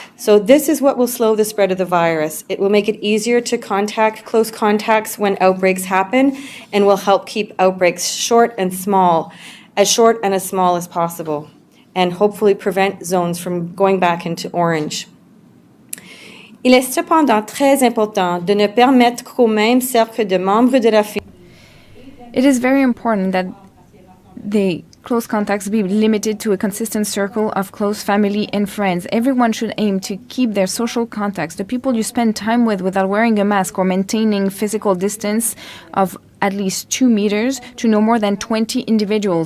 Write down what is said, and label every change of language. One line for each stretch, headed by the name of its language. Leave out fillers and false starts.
English: So this is what will slow the spread of the virus. It will make it easier to contact close contacts when outbreaks happen, and will help keep outbreaks short and small as possible, and hopefully prevent zones from going back into orange.
French: Il est cependant très important de ne permettre qu'au même cercle de membres de la famille.
English: It is very important that the close contacts be limited to a consistent circle of close family and friends. Everyone should aim to keep their social contacts, the people you spend time with without wearing a mask or maintaining physical distance of at least 2 meters, to no more than 20 individuals.